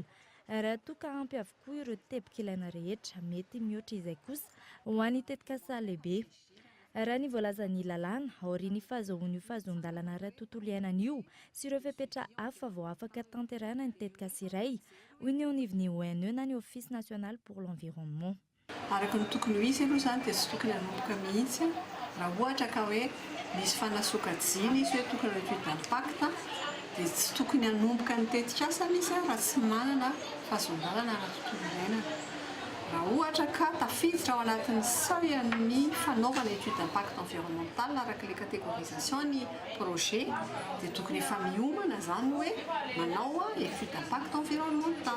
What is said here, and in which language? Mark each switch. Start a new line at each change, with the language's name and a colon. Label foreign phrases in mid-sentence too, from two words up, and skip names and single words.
Malagasy: Raha toa ka ampy avokoa ireo teboka ilaina rehetra mety mihoatra izay kosa ho an'ny tetikasa lehibe. Raha ny voalazan'ny lalàna aorian'ny fahazoan'io fahazon-dalana ara-tontolo iainana io sy ireo fepetra hafa vao afaka tanterahana ny tetikasa iray hoy ny eo anivon'ny ONE na ny
French: Office national pour l'environnement.
Malagasy: Araka ny tokony ho izy aloha zany dia tsy tokony hanomboka mihitsy raha ohatra ka hoe misy fanasokajina izy hoe tokony ho
French: étude d'impact
Malagasy: dia tsy tokony hanomboka ny tetikasa izy raha tsy manana fahazon-dalana ara-tontolo iainana. Raha ohatra ka tafiditra ao anatin'ny seuil ny fanaovana
French: étude d'impact environnemental
Malagasy: araka ilay catégorisation ny projet dia tokony efa miomana zany hoe manao
French: étude d'impact environnemental.